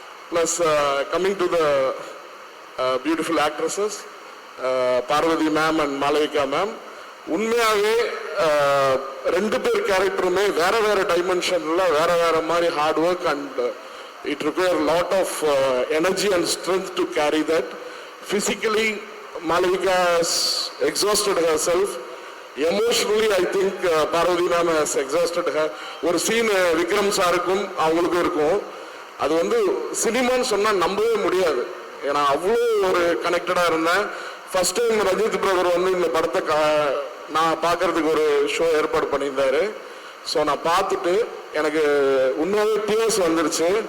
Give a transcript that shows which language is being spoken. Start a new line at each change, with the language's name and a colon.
English: Plus coming to the beautiful actresses Parvati ma'am and Malavika ma'am.
Tamil: உண்மையாகவே 2 பேர் கேரக்டருமே வேற வேற டைமென்ஷன்ல வேற வேற மாதிரி hard work and
English: It require lot of energy and strength to carry that. Physically Malavika has exhausted herself. Emotionally I think Parvati ma'am has exhausted her.
Tamil: ஒரு scene Vikram சாருக்கும் அவங்களுக்கும் இருக்கும், அது வந்து சினிமான்னு சொன்னா நம்பவே முடியாது. ஏன்னா அவ்வளோ ஒரு கனெக்டடா இருந்தேன். ஃபர்ஸ்ட் டைம் ரஞ்சித் பிரதர் வந்து இந்த படத்தை நான் பார்க்கறதுக்கு ஒரு ஷோ ஏற்பாடு பண்ணியிருந்தாரு. ஸோ நான் பார்த்துட்டு எனக்கு உண்மையாகவே டிஎஸ் வந்துருச்சு.